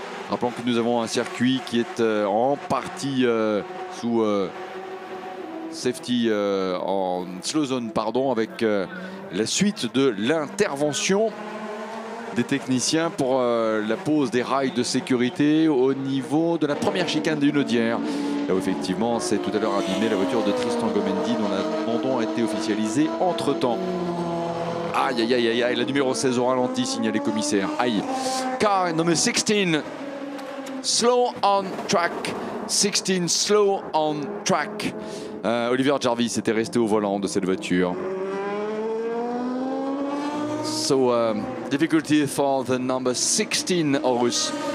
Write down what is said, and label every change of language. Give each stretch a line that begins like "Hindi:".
French: Rappelons que nous avons un circuit qui est en partie sous safety, en slow zone, pardon, avec la suite de l'intervention des techniciens pour la pose des rails de sécurité au niveau de la première chicane des Hunaudières. Là où effectivement, c'est tout à l'heure abîmé la voiture de Tristan Gomendi dont l'abandon a été officialisé entre-temps. Aïe, aïe, aïe, aïe, aïe, la numéro 16 au ralenti, signalé commissaire. Aïe.
English: Car number 16, slow on track. 16, slow on track.
French: Oliver Jarvis était resté au volant de cette voiture.
English: So, difficulty for the number 16 Horus.